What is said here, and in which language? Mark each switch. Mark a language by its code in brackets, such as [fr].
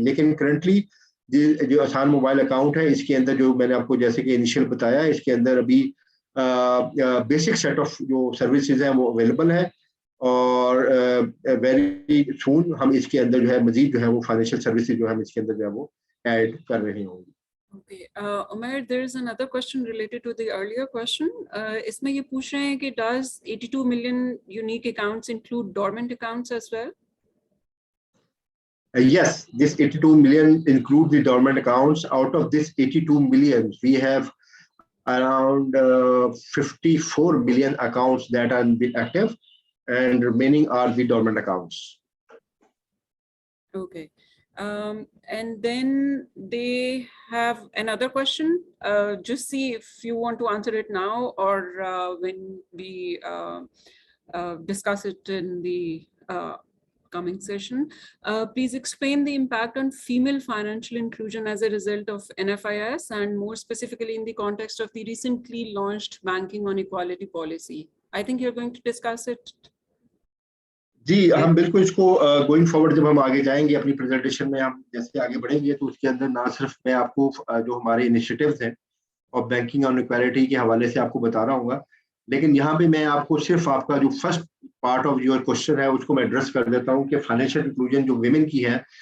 [hi] लेकिन करंटली जो आसान मोबाइल अकाउंट है, इसके अंदर जो मैंने आपको जैसे कि इनिशियल बताया, इसके अंदर अभी बेसिक सेट ऑफ जो सर्विसेज हैं वो अवेलेबल है, और वेरी सून हम इसके अंदर जो है मजीद जो है वो फाइनेंशियल सर्विसेज जो हम इसके अंदर जो है वो ऐड कर रहे होंगे। [en] Okay, Umair, there is another question related to the earlier question. [hi] इसमें ये पूछ रहे हैं कि [en] does 82 million unique accounts include dormant accounts as well? Yes, this 82 million include the dormant accounts. Out of this 82 million, we have around 54 million accounts that are active, and remaining are the dormant accounts. Okay. And then they have another question. Just see if you want to answer it now or when we discuss it in the coming session. Please explain the impact on female financial inclusion as a result of NFIS, and more specifically in the context of the recently launched Banking on Equality policy. I think you're going to discuss it. [hi] जी, हम बिल्कुल इसको going forward जब हम आगे जाएंगे अपनी presentation में, हम जैसे आगे बढ़ेंगे तो उसके अंदर ना सिर्फ मैं आपको जो हमारे इनिशिएटिव्स हैं और बैंकिंग ऑन इक्वालिटी के हवाले से आपको बता रहा हूँ, लेकिन यहाँ पे मैं आपको सिर्फ आपका जो first part of your question है उसको मैं एड्रेस कर देता हूँ कि फाइनेंशियल इंक्लूजन जो विमेन की है.